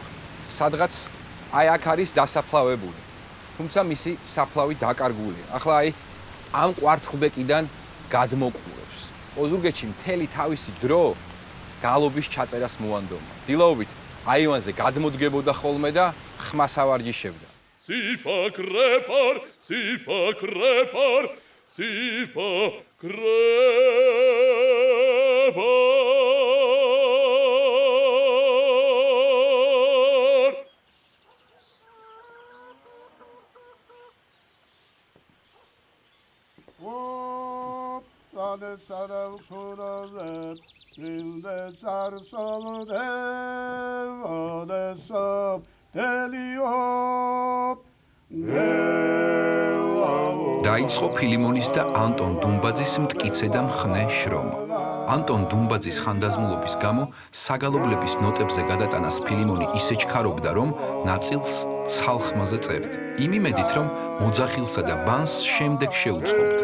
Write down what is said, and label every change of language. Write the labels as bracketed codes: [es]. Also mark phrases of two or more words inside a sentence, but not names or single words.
[ka] სადღაც აი აქ არის დასაფლავებული. თუმცა მისი საფლავი დაკარგულია. ახლა აი ამ კვარცხლბეკიდან გადმოყურებს. ოზურგეთში მთელი თავისი დრო გალობის ჩაწერას მოანდომა. დილაობით აივანზე გადმოდგებოდა ხოლმე და ხმას ავარჯიშებდა. Sifa krepar, sifa krepar, sifa krepar. O tane sarav kurazet, bilde sarsalde, vadesab, deliop, დაიწყო ფილიმონის და ანტონ დუმბაძის მტკიცე და მხნე შრომა. ანტონ დუმბაძის ხანდაზმულობის გამო საგალობლების ნოტებზე გადატანას ფილიმონი ისე ჩქარობდა, რომ ნაწილს ცალხმაზე წერდა. იმ იმედით, რომ მოძახილსა და ბანს შემდეგ შეუწყობდა.